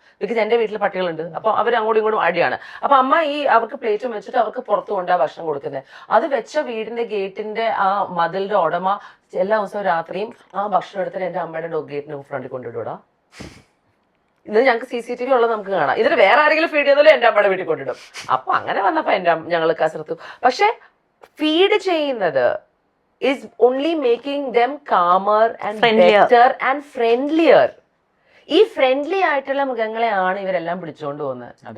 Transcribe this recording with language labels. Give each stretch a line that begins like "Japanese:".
Malayalam: Because എന്റെ വീട്ടിൽ പട്ടികളുണ്ട്. അപ്പൊ അവർ അങ്ങോട്ടും ഇങ്ങോട്ടും അടിയാണ്. അപ്പൊ അമ്മ അവർക്ക് പ്ലേറ്റും വെച്ചിട്ട് അവർക്ക് പുറത്തു കൊണ്ടാ ഭക്ഷണം കൊടുക്കുന്നത്. അത് വെച്ച വീടിന്റെ ഗേറ്റിന്റെ ആ മതിലിന്റെ ഉടമ എല്ലാ ദിവസവും രാത്രിയും ആ ഭക്ഷണം എടുത്തിട്ട് എന്റെ അമ്മയുടെ ഡോഗ് ഗേറ്റിന് ഫ്രണ്ടിൽ കൊണ്ടിടൂടാ. ഇത് ഞങ്ങൾക്ക് CCTV ഉള്ളത് നമുക്ക് കാണാം. ഇതിന് വേറെ ആരെങ്കിലും ഫീഡ് ചെയ്താലും എന്റെ അമ്മയുടെ വീട്ടിൽ കൊണ്ടിടും. അപ്പൊ അങ്ങനെ വന്നപ്പോ ഞങ്ങൾ കസർത്തു. പക്ഷെ ഫീഡ് ചെയ്യുന്നത്
English: is only making them calmer and better and friendlier.
Malayalam: ഈ ഫ്രണ്ട്ലി ആയിട്ടുള്ള മൃഗങ്ങളെയാണ് ഇവരെല്ലാം പിടിച്ചോണ്ട് പോകുന്നത്.